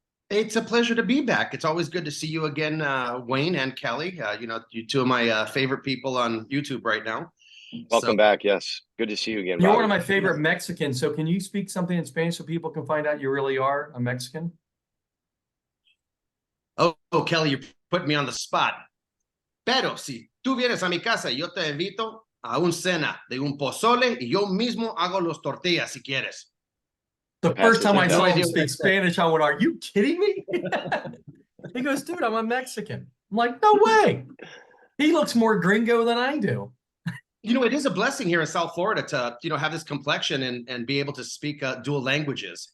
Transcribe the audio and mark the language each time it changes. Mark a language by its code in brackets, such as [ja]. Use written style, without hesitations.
[en] It's a pleasure to be back. It's always good to see you again, Wayne and Kelly. You know, you two of my favorite people on YouTube right now. Welcome back. Yes. Good to see you again. You're Bobby. one of my favorite Mexicans. So can you speak something in Spanish so people can find out you really are a Mexican? Oh, Kelly, you're putting me on the spot. [es] Pero si tú vienes a mi casa, yo te invito a un cena de un pozole y yo mismo hago los tortillas si quieres. [en] The first time I saw him speak Spanish, I went, "Are you kidding me?" He goes, "Dude, I'm a Mexican." I'm like, "No way." He looks more gringo than I do. You know, it is a blessing here in South Florida to, you know, have this complexion and be able to speak dual languages.